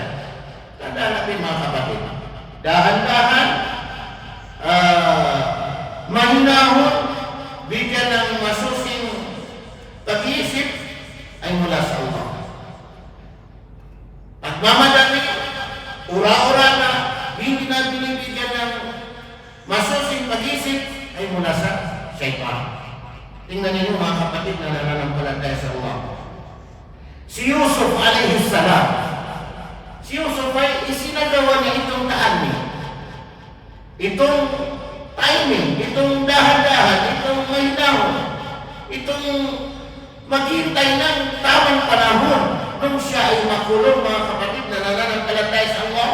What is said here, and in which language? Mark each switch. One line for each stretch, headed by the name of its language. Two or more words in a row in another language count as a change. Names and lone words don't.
Filipino: Tandaan natin mga kapatid, dahan-dahan, mahinahon, bigyan ng masusing pag-iisip ay mula sa Allah. Pagmamadali, ura-ura na, hindi na binibigyan ng masusing pag-iisip ay mula sa shaytan. Tingnan ninyo mga kapatid na nananampalataya sa Allah. Si Yusuf
Arabic: alayhi salam,
Filipino: si Yusuf ay isinagawa niya itong ta'anni, itong timing, itong dahan-dahan, itong mahinahon, itong maghintay ng tamang panahon nung siya ay makulong mga kapatid na nananampalataya sa Allah.